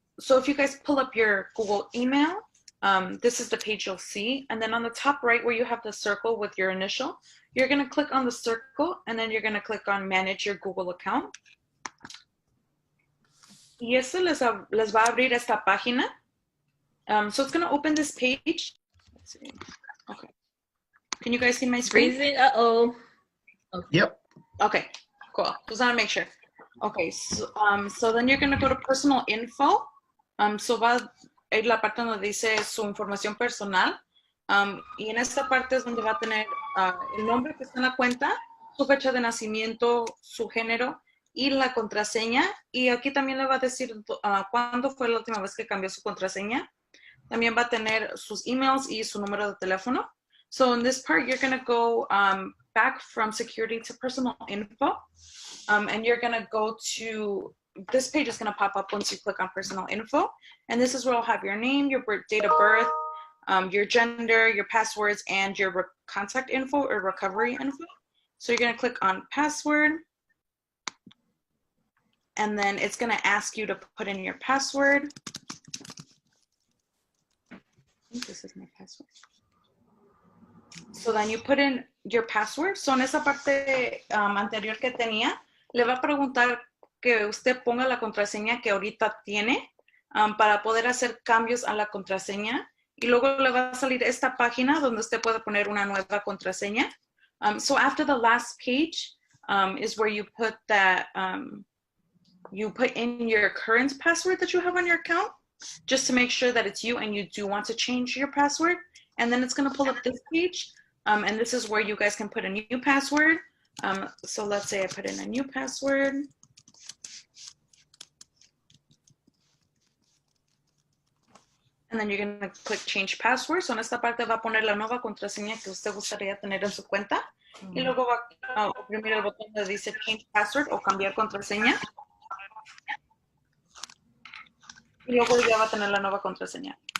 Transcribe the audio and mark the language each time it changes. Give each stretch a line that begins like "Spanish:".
English: So if you guys pull up your Google email, this is the page you'll see. And then on the top right where you have the circle with your initial, you're going to click on the circle and then you're going to click on Manage Your Google Account.
Spanish: Y eso les va a abrir esta página.
English: So it's going to open this page. Let's see. Okay. Can you guys see my screen? Freezing. Uh-oh. Okay. Yep. Okay, cool. Just want to make sure. Okay, so then you're going to go to personal info.
Spanish: So va a ir la parte donde dice su información personal. Y en esta parte es donde va a tener el nombre que está en la cuenta, su fecha de nacimiento, su género y la contraseña. Y aquí también le va a decir cuándo fue la última vez que cambió su contraseña. También va a tener sus emails y su número de teléfono.
English: So in this part, you're going to go back from security to personal info. And you're going to go to, this page is going to pop up once you click on personal info. And this is where you'll have your name, your date of birth, your gender, your passwords, and your contact info or recovery info. So you're going to click on password. And then it's going to ask you to put in your password. I think this is my password. So then you put in your password.
Spanish: So en esa parte anterior que tenía, le va a preguntar que usted ponga la contraseña que ahorita tiene para poder hacer cambios a la contraseña. Y luego le va a salir esta página donde usted puede poner una nueva contraseña.
English: So after the last page is where you put that, you put in your current password that you have on your account, just to make sure that it's you and you do want to change your password. And then it's going to pull up this page. And this is where you guys can put a new password. So let's say I put in a new password. And then you're going to click change password.
Spanish: So en esta parte va a poner la nueva contraseña que usted gustaría tener en su cuenta. Y luego va a oprimir el botón donde dice
English: change password
Spanish: o cambiar contraseña. Y luego ya va a tener la nueva contraseña.